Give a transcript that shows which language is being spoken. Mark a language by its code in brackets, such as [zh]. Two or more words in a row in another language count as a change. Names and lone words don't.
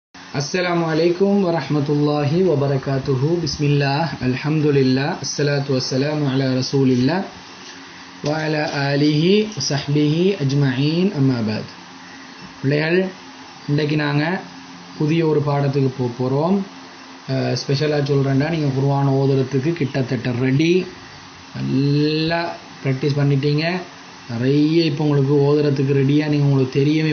[ar] السلام عليكم ورحمة الله وبركاته. بسم الله، الحمد لله، الصلاة والسلام على رسول الله وعلى آله وصحبه أجمعين أما بعد. [ta] பிள்ளைகள், இன்றைக்கு நாங்கள் புதிய ஒரு பாடத்துக்கு போகிறோம். ஸ்பெஷலாக சொல்கிறேன்டா, நீங்கள் குர்ஆன் ஓதுறதுக்கு கிட்டத்தட்ட ரெடி, நல்லா ப்ராக்டிஸ் பண்ணிட்டீங்க. நிறைய இப்போ உங்களுக்கு ஓதுறதுக்கு ரெடியாக நீங்கள் உங்களுக்கு தெரியும்.